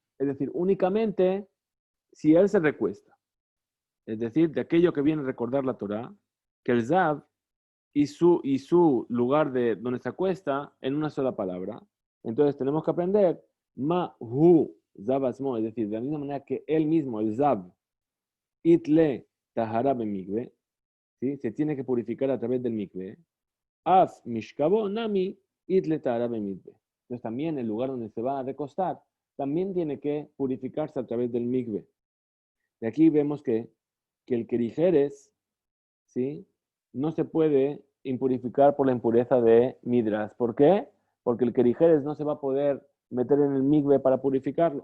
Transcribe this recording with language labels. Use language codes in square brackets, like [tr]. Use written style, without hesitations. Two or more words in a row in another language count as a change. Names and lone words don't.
[es] Es decir, únicamente si él se recuesta. Es decir, de aquello que viene a recordar la Torah, que el Zav y su lugar de donde se acuesta en una sola palabra. Entonces tenemos que aprender [he] מה הוא זב עצמו, [es] es decir, de la misma manera que él mismo, el Zav, [arc] אית ליה טהרה במקוה, [es] ¿sí? Se tiene que purificar a través del mikve. [arc] אף משכבו נמי אית ליה טהרה במקוה. [es] Entonces también el lugar donde se va a recostar también tiene que purificarse a través del mikve. De aquí vemos que el kerijeres, ¿sí? No se puede impurificar por la impureza de midras. ¿Por qué? Porque el kerijeres no se va a poder meter en el mikve para purificarlo.